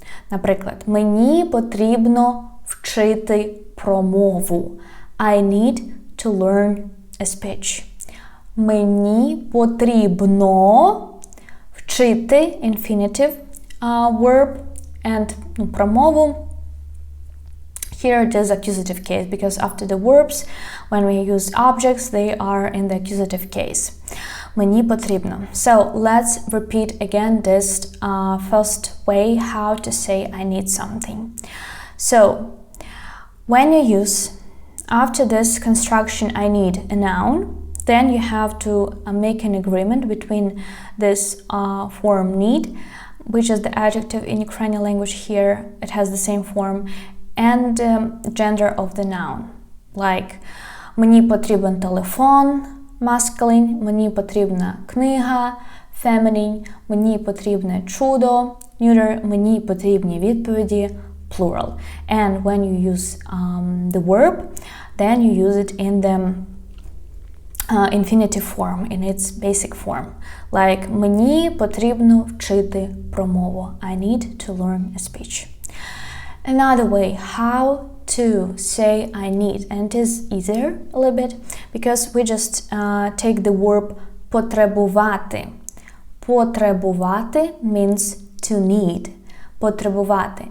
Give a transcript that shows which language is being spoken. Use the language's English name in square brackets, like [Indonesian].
[Ukrainian] Наприклад, мені потрібно вчити промову. [English] I need to learn a speech. [Ukrainian] Мені потрібно вчити [English] infinitive verb and [Ukrainian] промову. [English] Here it is accusative case because after the verbs, when we use objects, they are in the accusative case. [Ukrainian] Мені потрібно. [English] So let's repeat again this first way how to say I need something. So when you use after this construction I need a noun, then you have to make an agreement between this form need, which is the adjective in Ukrainian language here, it has the same form, and gender of the noun. [Ukrainian] Like мені потрібен телефон, masculine, мені потрібна книга, feminine, мені потрібне чудо, neuter, мені потрібні відповіді, plural. [English] And when you use the verb, then you use it in the infinitive form in its basic form. [Ukrainian] Like, мені потрібно вчити промову. [English] I need to learn a speech. Another way how to say I need, and it is easier a little bit because we just take the verb потребувати. Потребувати means to need. [Ukrainian] Потребувати.